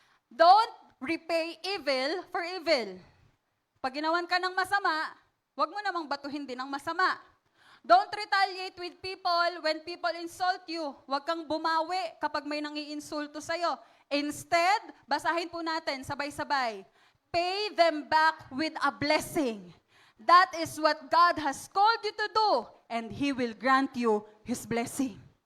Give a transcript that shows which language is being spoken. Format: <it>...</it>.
<en>Don't repay evil for evil.</en> <tl>Pag ginawan ka ng masama, huwag mo namang batuhin din ng masama.</tl> <en>Don't retaliate with people when people insult you.</en> <tl>Huwag kang bumawi kapag may nangiinsulto sa'yo. Instead, basahin po natin sabay-sabay.</tl> <en>Pay them back with a blessing. That is what God has called you to do, and He will grant you His blessing.</en>